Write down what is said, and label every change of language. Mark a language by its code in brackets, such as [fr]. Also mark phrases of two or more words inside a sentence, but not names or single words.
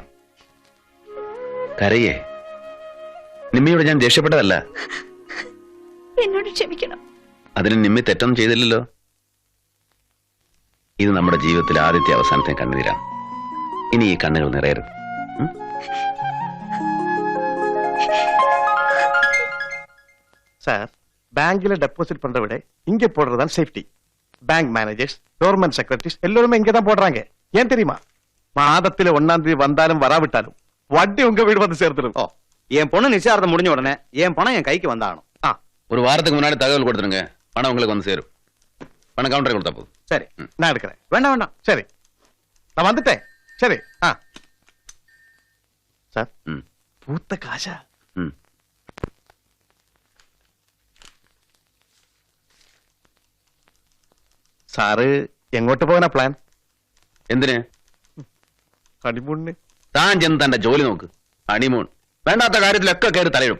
[ml] കരയേ, നിമ്മിയോട് ഞാൻ ദേഷ്യപ്പെട്ടതല്ല. എന്നോട് ക്ഷമിക്കണം. അതിന് നിമ്മി തെറ്റൊന്നും ചെയ്തില്ലല്ലോ. ഇത് നമ്മുടെ ജീവിതത്തിൽ ആദ്യത്തെ അവസാനത്തെ കണ്ണുനീരാണ്. ഇനി ഈ കണ്ണുകൾ നിറയരുത്. [ta] சார், பேங்க்ல டெபாசிட் பண்ற விட இங்க போடுறதுதான் சேஃப்டி. [en] bank managers, government secretaries [ta] எல்லாருமே இங்க தான் போடுறாங்க. ஏன் தெரியுமா? மாதத்துல 1ஆம் தேதி வந்தாலும் வராவிட்டாலும் வட்டி உங்க வீடு வந்து சேர்த்துடும். ஓ, என் பொண்ணு நிச்சயார்த்தம் முடிஞ்ச உடனே என் பணம் என் கைக்கு வந்தாகணும். ஒரு வாரத்துக்கு முன்னாடி தகவல் கொடுத்துருங்க, பணம் உங்களுக்கு வந்து சேரும். பணம் கவுண்டரை கொடுத்தா போதும். சரி, நான் எடுக்கிறேன். வேண்டாம் வேண்டாம். சரி, நான் வந்துட்டேன். சரி. சார், பூத்த காசா? [ml] സാറ് എങ്ങോട്ട് പോകാനാ പ്ലാൻ? എന്തിന്? ഹണിമൂണിന്. താൻ ചെന്ന് തന്റെ ജോലി നോക്ക്. ഹണിമൂൺ വേണ്ടാത്ത കാര്യത്തിലൊക്കെ കയറി തലയിടും.